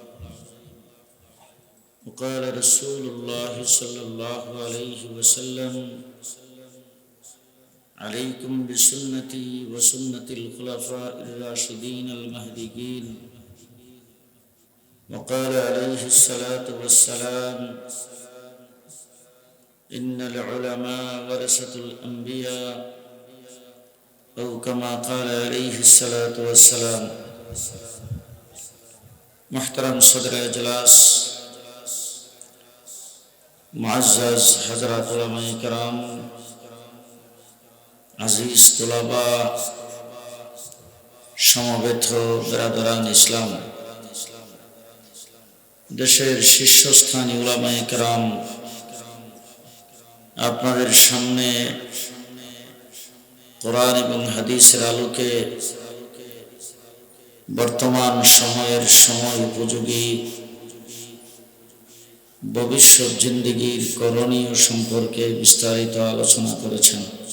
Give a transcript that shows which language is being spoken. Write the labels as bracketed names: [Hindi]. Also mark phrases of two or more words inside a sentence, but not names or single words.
[Arabic] وقال رسول الله صلى الله عليه وسلم عليكم بسنتي وسنة الخلفاء الراشدين المهديين. وقال عليه الصلاة والسلام إن العلماء ورثة الأنبياء أو كما قال عليه الصلاة والسلام. [Urdu] محترم صدر اجلاس, معزز حضرات علمائے کرام, [Bangla] আজিজ তোলাবা, সমবেত বেরাদরান ইসলাম, দেশের শীর্ষস্থানীয় উলামায়ে কেরাম, আপনাদের সামনে কোরআন এবং হাদিসের আলোকে বর্তমান সময়ের সময় উপযোগী ভবিষ্যৎ জিন্দেগীর করণীয় সম্পর্কে বিস্তারিত আলোচনা করেছেন।